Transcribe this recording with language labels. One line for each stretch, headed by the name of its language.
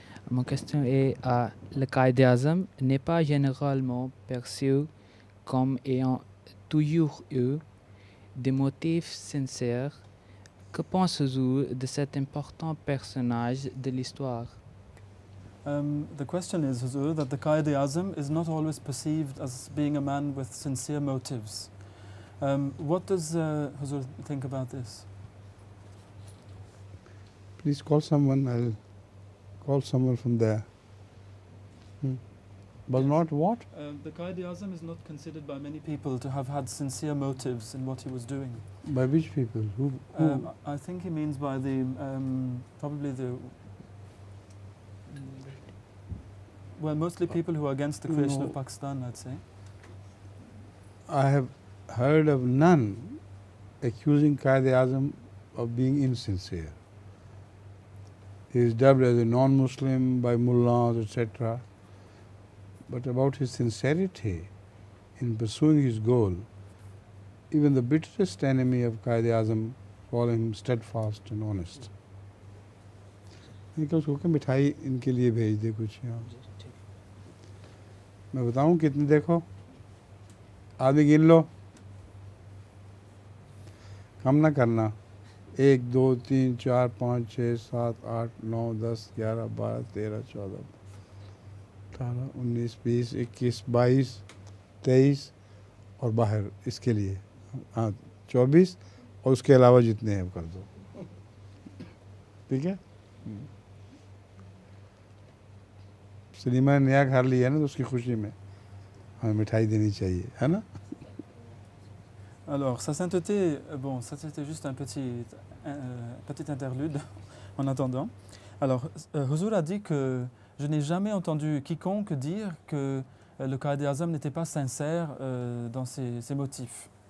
French: Ma question est le Qaïd-e-Azam n'est pas généralement perçu comme ayant toujours eu des motifs sincères. Que pensez-vous de cet important personnage de l'histoire?
English: The question is, Huzur, that the Qaid-e-Azam is not always perceived as being a man with sincere motives. What does Huzur think about this? Please call someone. I'll call someone from there. But not what? The Qaid-e-Azam is not considered by many people to have had sincere motives in what he was doing. By which people? Who? I think he means by the probably the well, mostly people who are against the creation No. of Pakistan, I'd say. I have heard of none accusing Qaid-e-Azam of being insincere. He is dubbed as a non-Muslim by mullahs, etc. But about his sincerity in pursuing his goal, even the bitterest enemy of Qaid-e-Azam call him steadfast and honest.
Hindi: मैंने कहा उसको मिठाई इनके लिए भेज दे कुछ यहाँ मैं बताऊँ कितने देखो आदमी गिन लो कम ना करना 1 2 3 4 5 6 7 8 9 10 11 12 13 14 18 19 20 21 22 23 और बाहर इसके लिए हाँ 24 और उसके अलावा जितने हैं कर दो ठीक है सलीमा ने नया घर लिया ना तो उसकी खुशी में हमें मिठाई देनी चाहिए है ना
French: Alors, sa sainteté, bon, ça c'était juste un petit interlude en attendant. Alors, Huzur a dit que je n'ai jamais entendu quiconque dire que le Qaid-e-Azam n'était pas sincère dans ses motifs.